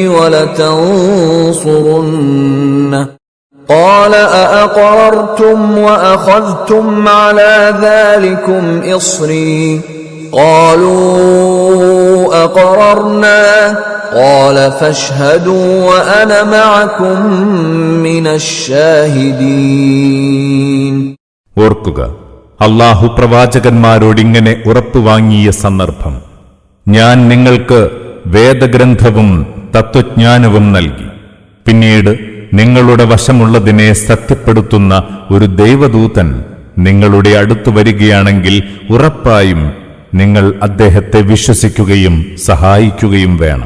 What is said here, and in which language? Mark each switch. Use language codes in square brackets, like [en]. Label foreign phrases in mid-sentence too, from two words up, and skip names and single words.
[ar] وَلَتَنصُرُنَّهُ قال أأقررتم وأخذتم على ذلكم إصري قالوا أقررنا قال فاشهدوا وأنا معكم من الشاهدين. [ml] ഓർക്കുക, അല്ലാഹു പ്രവാചകന്മാരോടിങ്ങനെ ഉറപ്പുവാങ്ങിയ സന്ദർഭം. ഞാൻ നിങ്ങൾക്ക് വേദഗ്രന്ഥവും തത്വജ്ഞാനവും നൽകി. പിന്നീട് നിങ്ങളുടെ വശമുള്ളതിനെ സത്യപ്പെടുത്തുന്ന ഒരു ദൈവദൂതൻ നിങ്ങളുടെ അടുത്തു വരികയാണെങ്കിൽ ഉറപ്പായും നിങ്ങൾ അദ്ദേഹത്തെ വിശ്വസിക്കുകയും സഹായിക്കുകയും വേണം.